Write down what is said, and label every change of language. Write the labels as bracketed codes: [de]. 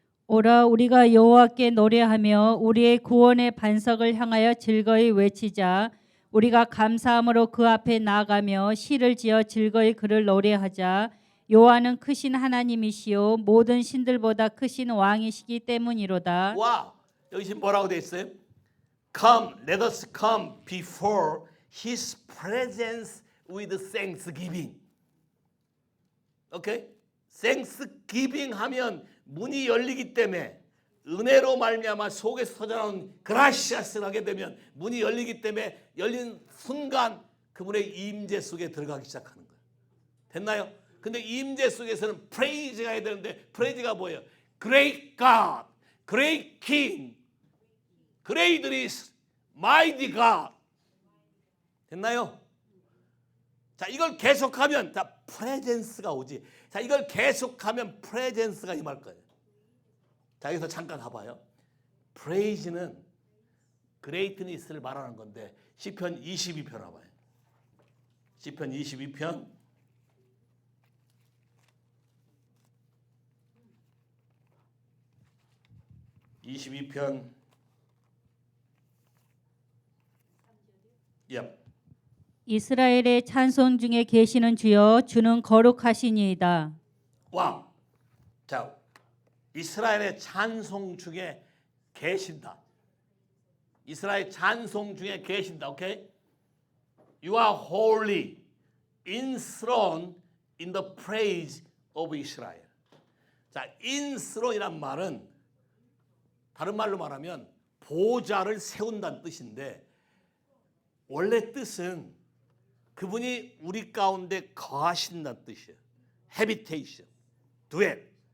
[ko] 오라 우리가 여호와께 노래하며 우리의 구원의 반석을 향하여 즐거이 외치자. 우리가 감사함으로 그 앞에 나아가며 시를 지어 즐거이 그를 노래하자. 여호와는 크신 하나님이시요 모든 신들보다 크신 왕이시기 때문이로다. 와, 여기 지금 뭐라고 돼 있어요? [en] Come, let us come before His presence with thanksgiving. [ko] 오케이? thanksgiving 하면 문이 열리기 때문에 은혜로 말미암아 속에서 터져나온 그라시아스를 하게 되면 문이 열리기 때문에 열린 순간 그분의 임재 속에 들어가기 시작하는 거예요. 됐나요? 근데 임재 속에서는 프레이즈가 해야 되는데 프레이즈가 뭐예요? [en] Great God, Great King, Great is Mighty God. [ko] 됐나요? 자, 이걸 계속하면 자 프레젠스가 오지. 자, 이걸 계속하면 프레젠스가 임할 거예요. 자, 여기서 잠깐 가봐요. 프레이즈는 그레이트니스를 말하는 건데 시편 22편 와봐요. 시편 22편 22편 이스라엘의 찬송 중에 계시는 주여 주는 거룩하시니이다. 와, 자 이스라엘의 찬송 중에 계신다. 이스라엘 찬송 중에 계신다. 오케이? [en] You are holy, enthroned in the praise of Israel. [ko] 자, enthrone이란 말은 다른 말로 말하면 보좌를 세운다는 뜻인데 원래 뜻은 그분이 우리 가운데 거하신다는 뜻이에요. [en] habitation, dwell.